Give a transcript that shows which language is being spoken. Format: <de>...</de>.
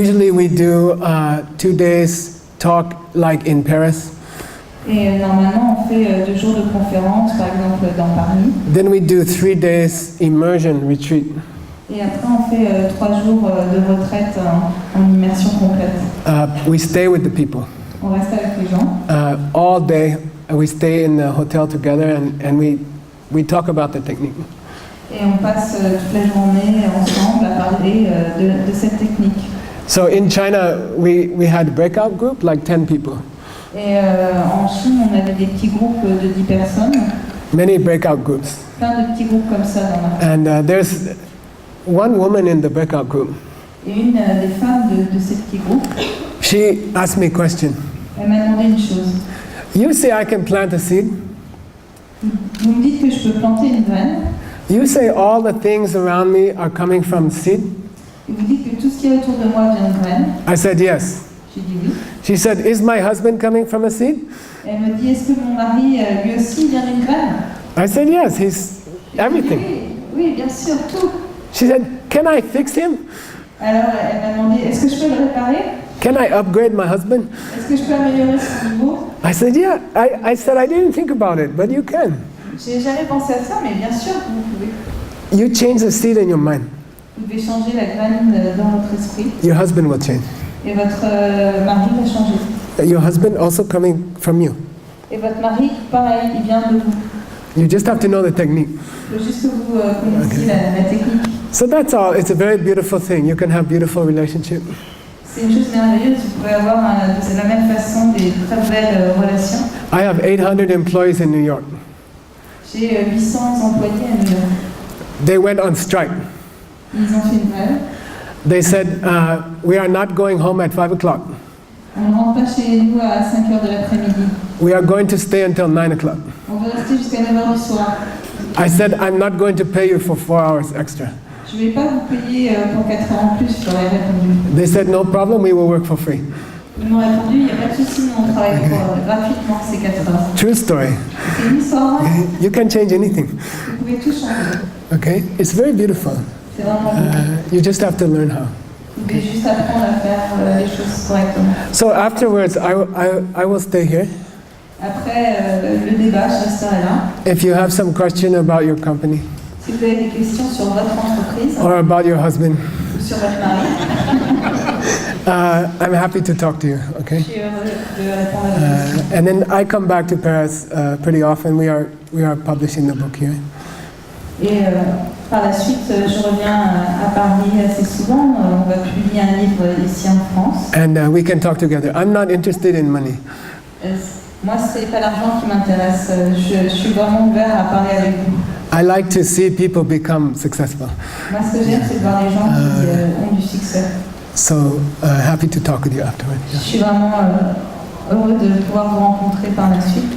<en>Usually we do 2 days talk like in Paris.</en> <fr>Et normalement, on fait 2 jours de conférence, par exemple dans Paris.</fr> <en>Then we do 3 days immersion retreat.</en> <fr>Et après, on fait 3 jours de retraite en immersion complète.</fr> <en>We stay with the people.</en> <fr>On reste avec les gens.</fr> <en>All day we stay in the hotel together and we talk about the technique.</en> <fr>Et on passe toute la journée ensemble à parler de cette technique.</fr> <en>So in China we had a breakout group like 10 people.</en> <fr>Et en Chine, on avait des petits groupes de 10 personnes,</fr> <en>Many breakout groups.</en> <fr>plein de petits groupes comme ça dans la...</fr> <en>And there's one woman in the breakout group.</en> <fr>Et une des femmes de ces petits groupes,</fr> <en>She asked me a question.</en> <fr>elle m'a demandé une chose.</fr> <en>You say I can plant a seed.</en> <fr>Vous me dites que je peux planter une graine,</fr> <en>You say all the things around me are coming from seed.</en> <fr>et vous dites que tout ce qui est autour de moi vient de graines.</fr> <en>I said yes.</en> <fr>J'ai dit oui.</fr> <en>She said, is my husband coming from a seed?</en> <fr>Et elle me dit, est-ce que mon mari, lui aussi, vient d'une graine?</fr> <en>I said yes, he's everything.</en> <fr>Oui, bien sûr, tout.</fr> <en>She said, can I fix him?</en> <fr>Alors, elle m'a demandé, est-ce que je peux le réparer?</fr> <en>Can I upgrade my husband?</en> <fr>Est-ce que je peux améliorer son niveau?</fr> <en>I said, yeah. I said, I didn't think about it, but you can.</en> <fr>J'ai jamais pensé à ça, mais bien sûr que vous pouvez.</fr> <en>You change the seed in your mind.</en> <fr>Vous devez changer la graine dans votre esprit,</fr> <en>Your husband will change.</en> <fr>et votre mari va changer.</fr> <en>Your husband also coming from you.</en> <fr>Et votre mari, pareil, il vient de vous.</fr> <en>You just have to know the technique.</en> <fr>Il faut juste que vous connaissiez la technique.</fr> <en>So that's all. It's a very beautiful thing. You can have beautiful relationship.</en> <fr>C'est une chose merveilleuse, vous pouvez avoir de la même façon des très belles relations.</fr> <en>I have 800 employees in New York.</en> <fr>J'ai 800 employés à New York.</fr> <en>They went on strike.</en> <fr>Ils ont fait une grève.</fr> <en>They said, we are not going home at 5 o'clock.</en> <fr>On ne rentre pas chez nous à 5h de l'après-midi.</fr> <en>We are going to stay until 9 o'clock.</en> <fr>On veut rester jusqu'à 9h du soir.</fr> <en>I said, I'm not going to pay you for 4 hours extra.</en> <fr>Je ne vais pas vous payer pour 4 heures en plus, je leur ai répondu.</fr> <en>They said, no problem, we will work for free.</en> <fr>Ils m'ont répondu, il n'y a pas de souci, nous on travaille gratuitement ces 4 heures.</fr> <en>True story.</en> <fr>C'est une histoire, hein.</fr> <en>You can change anything.</en> <fr>Vous pouvez tout changer.</fr> <en>Okay? It's very beautiful.</en> <fr>C'est vraiment beau.</fr> <en>You just have to learn how.</en> <fr>Vous devez juste juste apprendre à faire les choses correctement.</fr> <en>So afterwards, I will stay here.</en> <fr>Après le débat, je resterai là.</fr> <en>If you have some question about your company</en> <fr>Si vous avez des questions sur votre entreprise</fr> <en>or about your husband,</en> <fr>ou sur votre mari,</fr> <en>I'm happy to talk to you, okay?</en> <fr>je suis heureux de répondre à vos questions.</fr> <en>And then I come back to Paris pretty often. We are publishing the book here.</en> <fr>Et par la suite, je reviens à Paris assez souvent. On va publier un livre ici en France.</fr> <en>And we can talk together. I'm not interested in money.</en> <fr>Moi, c'est pas l'argent qui m'intéresse. Je suis vraiment ouvert à parler avec vous.</fr> <en>I like to see people become successful.</en> <fr>Moi, ce que j'aime, c'est de voir les gens qui ont du succès.</fr> <en>So happy to talk with you afterward.</en> <fr>Je suis vraiment heureux de pouvoir vous rencontrer par la suite.</fr>